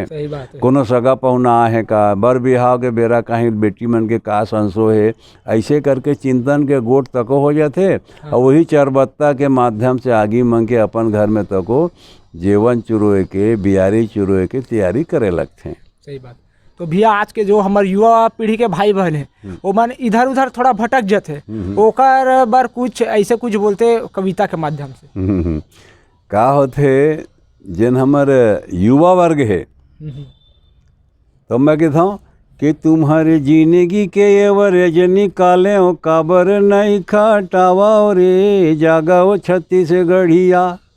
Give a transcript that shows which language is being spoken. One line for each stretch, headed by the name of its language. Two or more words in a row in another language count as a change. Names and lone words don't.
Chhattisgarhi: सही बात है। कोनो सगा पहुना है का बर बिहाव के बेरा कहीं बेटी मन के का संसो है ऐसे करके चिंतन के गोट तको हो जाते। और वही चरबत्ता के माध्यम से आगे मांग के अपन घर में तको जेवन चुरोए के बियारी चुरोए के तैयारी करे लगते हैं। सही बात। तो भैया आज के जो हमारे युवा पीढ़ी के भाई बहन है वो मन इधर उधर थोड़ा भटक जाते ओकर बार कुछ ऐसे कुछ बोलते कविता के माध्यम से का होते जिन हमारे युवा वर्ग है तो मैं कहता हूँ कि तुम्हारे जिंदगी के एवरेज निकाले हो काबर नहीं खटावा रे जागा हो छत्तीसगढ़िया